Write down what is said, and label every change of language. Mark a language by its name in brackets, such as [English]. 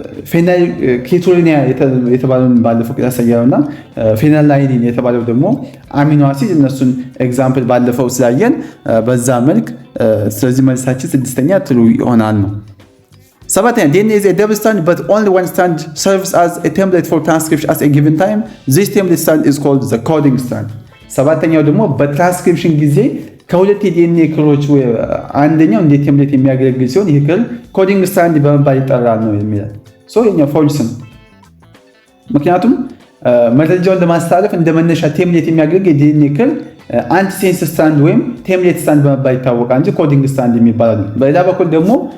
[Amharic] ፌኒልኬቶኑሪያ የተባለውን ባለፈው ያሳያውና ፌናላኒን የተባለው ደግሞ አሚኖ አሲድ እነሱን ኤግዛምፕል ባለፈው ስላየን በዛ መልክ ስለዚህ መልሳችን ስድስተኛ ትሩ ይሆናል ነው። ሰባተኛ [English] DNA is a double strand but only one strand serves as a template for transcription at a given time. This template strand is called the coding strand. [Amharic] ሰባተኛው ደግሞ በትራንስክሪፕሽን ጊዜ ከሁለት የዲኤንኤ ክሮች አንደኛው እንደ ቴምፕሌት የሚያገለግል ሲሆን ይህ ክር ኮዲንግ ስትራንድ በመባል ይጠራል ነው የሚለው። የኛው ፎልስ ነው። ምክንያቱም መረጃውን ለማስተላለፍ እንደ መነሻ ቴምፕሌት የሚያገለግል የዲኤንኤ ክር አንቲሴንስ ስትራንድ ወይም ቴምፕሌት ስትራንድ በመባል ይታወቃል እንጂ ኮዲንግ ስትራንድ የሚባለው። በሌላ በኩል ደግሞ